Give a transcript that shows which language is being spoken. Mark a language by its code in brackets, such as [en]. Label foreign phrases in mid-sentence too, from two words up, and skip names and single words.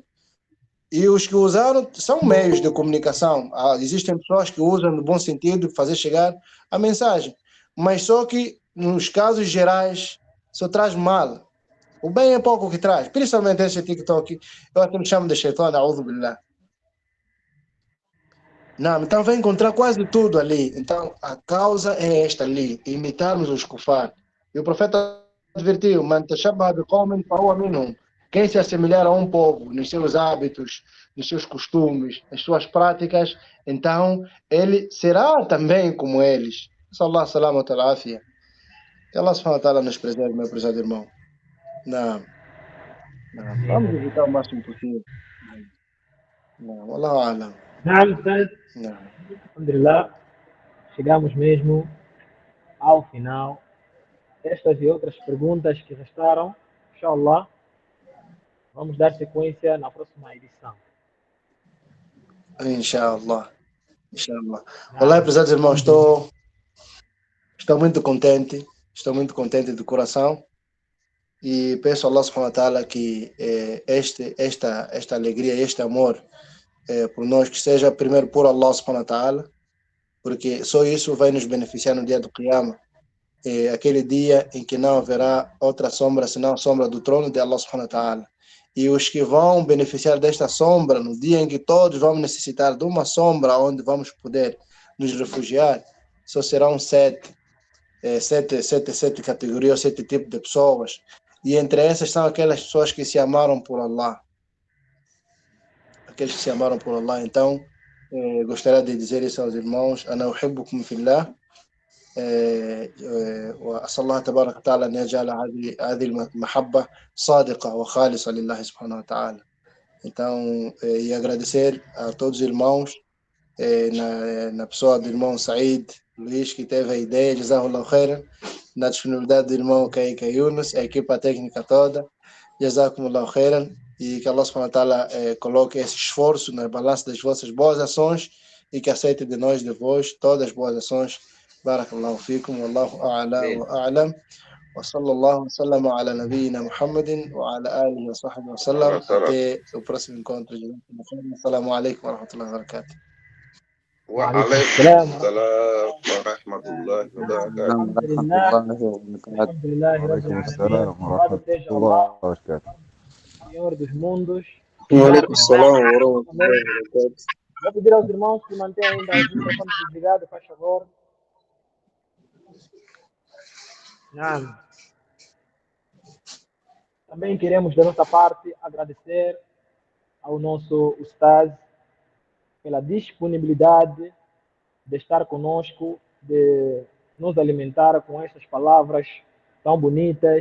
[pt] E os que usaram são meios de comunicação. Existem pessoas que usam no bom sentido, fazer chegar a mensagem. Mas só que, nos casos gerais, só traz mal. O bem é pouco que traz. Principalmente esse TikTok. Eu até me chamo de Shaitan, [ar] أعوذ بالله. [pt] Não, então vai encontrar quase tudo ali. Então, a causa é esta ali. Imitarmos os kufar. E o profeta advertiu, [ar] من تشبه بقوم فهو منهم. [pt] Quem se assemelhar a um povo, nos seus hábitos, nos seus costumes, nas suas práticas, então ele será também como eles. [ar] صلى الله سلامة وعافية. [pt] Que [ar] الله سبحانه وتعالى [pt] nos preserve, meu prezado irmão. Não. Vamos evitar o máximo possível. Não, [ar] الله أعلم. نعم أستاذ. [pt] Não. Alhamdulillah, chegamos mesmo ao final. Estas e outras perguntas que restaram, inshallah, vamos dar sequência na próxima edição. [ar] إن شاء الله. إن شاء الله. [pt] Olá, prezados irmãos, estou muito contente. Estou muito contente do coração. E peço a [ar] الله سبحانه وتعالى [pt] que esta alegria, este amor por nós, que seja primeiro por [ar] الله سبحانه وتعالى, [pt] porque só isso vai nos beneficiar no dia do Qiyamah. Aquele dia em que não haverá outra sombra senão a sombra do trono de [ar] الله سبحانه وتعالى. [pt] E os que vão beneficiar desta sombra no dia em que todos vamos necessitar de uma sombra onde vamos poder nos refugiar, só serão sete categorias, 7 tipos de pessoas. E entre essas são aquelas pessoas que se amaram por Allah. Aqueles que se amaram por Allah. Então, gostaria de dizer isso aos irmãos. [ar] أنا أحبكم في الله. وأسأل الله تبارك وتعالى أن يجعل هذه المحبة صادقة وخالصة لله سبحانه وتعالى. [pt] Então, e agradecer a todos os irmãos, na pessoa do irmão Said Luiz, que teve a ideia, [ar] جزاه الله خيرا, [pt] na disponibilidade do irmão Kaique Yunus, a equipa técnica toda, [ar] جزاكم الله خيرا, [pt] e que [ar] الله سبحانه وتعالى [pt] coloque esse esforço na balança das vossas boas ações e que aceite de nós, de vós, todas as boas ações. [ar] بارك الله فيكم والله أعلى وأعلم وصلى الله وسلم على نبينا محمد وعلى آله وصحبه وسلم. [pt] Até o próximo encontro. [ar] السلام عليكم ورحمة الله وبركاته. وعليكم السلام ورحمة الله وبركاته. الحمد لله رب وعليكم السلام العالمين. ورحمة الله وبركاته. [pt] Senhor dos mundos. [ar] وعليكم السلام ورحمة الله وبركاته. [pt] Vou pedir aos irmãos que mantenham ainda os microfones desligados, faz favor. Não. Também queremos, da nossa parte, agradecer ao nosso Ustaz pela disponibilidade de estar conosco, de nos alimentar com essas palavras tão bonitas.